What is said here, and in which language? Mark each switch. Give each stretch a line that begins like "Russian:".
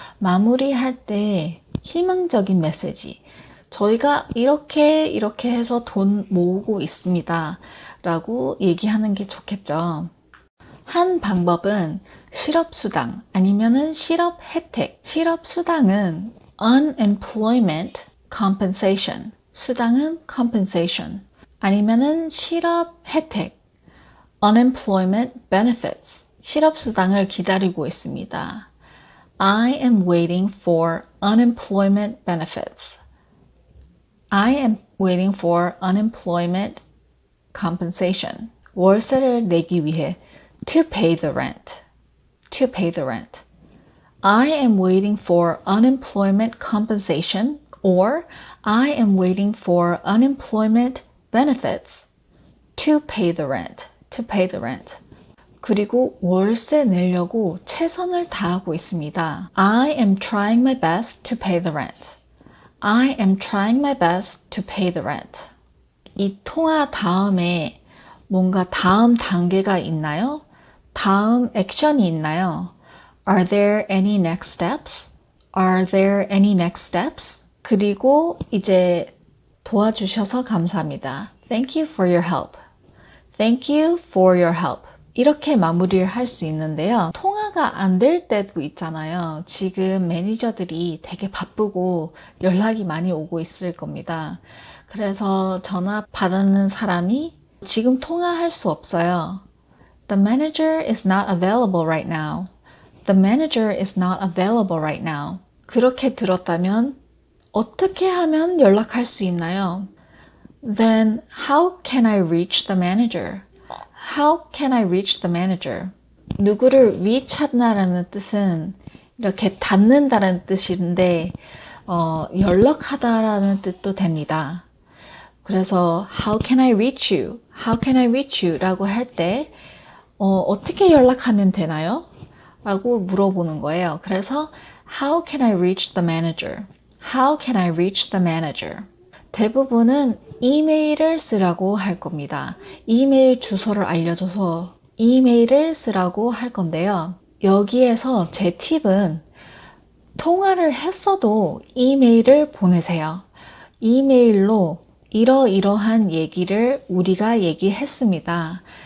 Korean: 마무리할 때 희망적인 메시지. 저희가 이렇게 해서 돈 모으고 있습니다. 라고 얘기하는 게 좋겠죠. 한 방법은 실업수당 아니면은 실업 혜택.
English: 실업수당은 unemployment compensation.
Korean: 수당은 compensation. 아니면은 실업 혜택.
English: unemployment benefits.
Korean: 실업수당을 기다리고 있습니다.
English: I am waiting for unemployment benefits. I am waiting for unemployment compensation.
Korean: 월세를 내기 위해
English: to pay the rent. To pay the rent. I am waiting for unemployment compensation or I am waiting for unemployment benefits to pay the rent. To pay the rent.
Korean: 그리고 월세 내려고 최선을 다하고 있습니다.
English: I am trying my best to pay the rent. I am trying my best to pay the rent.
Korean: 이 통화 다음에 뭔가 다음 단계가 있나요? 다음 액션이 있나요?
English: Are there any next steps? Are there any next steps?
Korean: 그리고 이제 도와주셔서 감사합니다.
English: Thank you for your help. Thank you for your help.
Korean: 이렇게 마무리를 할 수 있는데요. 통화가 안 될 때도 있잖아요. 지금 매니저들이 되게 바쁘고 연락이 많이 오고 있을 겁니다. 그래서 전화 받는 사람이 지금 통화할 수 없어요.
English: The manager is not available right now. The manager is not available right now.
Korean: 그렇게 들었다면 어떻게 하면 연락할 수 있나요?
English: Then how can I reach the manager? How can I reach the manager?
Korean: 누구를 reach 한다라는 뜻은 이렇게 닿는다는 뜻인데 연락하다라는 뜻도 됩니다.
English: 그래서 how can I reach you? How can I reach you?
Korean: 라고 할 때 어떻게 연락하면 되나요? 라고 물어보는 거예요.
English: 그래서 how can I reach the manager? How can I reach the manager?
Korean: 대부분은 이메일을 쓰라고 할 겁니다. 이메일 주소를 알려줘서 이메일을 쓰라고 할 건데요. 여기에서 제 팁은 통화를 했어도 이메일을 보내세요. 이메일로 이러이러한 얘기를 우리가 얘기했습니다.